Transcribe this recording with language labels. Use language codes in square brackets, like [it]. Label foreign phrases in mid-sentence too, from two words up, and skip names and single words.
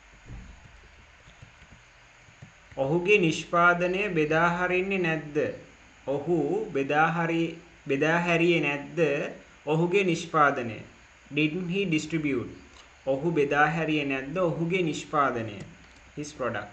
[si] ඔහුගේ නිෂ්පාදනය බෙදා හරින්නේ නැද්ද? ඔහු බෙදා හැරියේ නැද්ද ඔහුගේ නිෂ්පාදනය? [en] didn't he distribute [si] ඔහු බෙදා හැරියේ නැද්ද ඔහුගේ නිෂ්පාදනය [en] his product.